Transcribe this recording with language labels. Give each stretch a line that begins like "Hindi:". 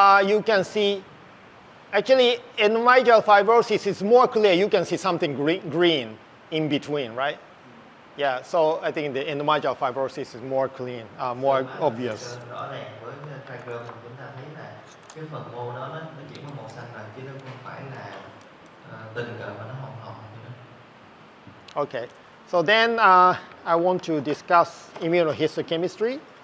English: You can see, actually, endomygeal fibrosis is more clear. You can see something green in between, right? Yeah, so I think the endomygeal fibrosis is more clean, more obvious.
Vietnamese: Rõ ràng với trichrome chúng ta thấy là cái phần mô nó chỉ có màu xanh rồi, chứ nó không phải là tình cờ mà nó hồng hồng như đó.
English: Okay, so then I want to discuss immunohistochemistry.